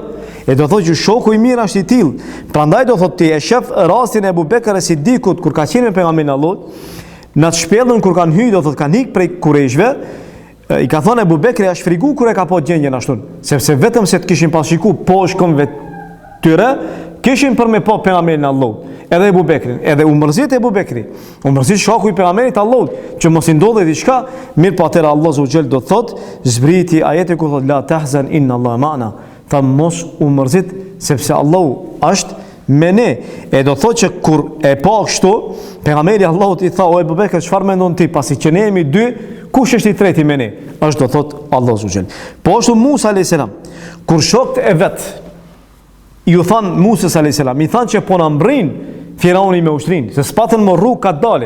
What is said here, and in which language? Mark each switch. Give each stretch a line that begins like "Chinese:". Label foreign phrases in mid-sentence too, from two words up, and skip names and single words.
Albanian: E do thotë që shoku i mirë është i tillë. Prandaj do thotë ti e shef rastin e Abu Bekr Sidikut kur ka qenë me pejgamberin Allahut, në atë shpellën kur kanë hyrë, do thotë kanë ikë prej Kurejshve, i ka thonë Abu Bekri është frigu kur e ka po gjendjen ashtu, sepse vetëm se të kishin pas shikuar po shkon tyre kishin për me pa pejgamberin e Allahut, edhe Ebu Bekrin, edhe u mërzit Ebu Bekri, u mërzit shkaku i pejgamberit e Allahut, që mos i ndodhe diçka, mirë po atëra Allah Zogjel do thot, zbriti ajeti ku thot
Arabic: لا تحزن إن الله معنا,
Albanian: tha mos u mërzit sepse Allahu është me ne. E do thot që kur e pa kështu, pejgamberi Allahut i tha o Ebu Bekr, çfarë mendon ti pasi që ne jemi dy, kush është i treti me ne? Është do thot Allah Zogjel. Po ashtu Musa
Arabic: عليه السلام,
Albanian: kur shokët e vet ju than Musa
Arabic: عليه السلام,
Albanian: i than që po na mbrin Firauni me ushtrin, se s'patën më rrugë ka dalë.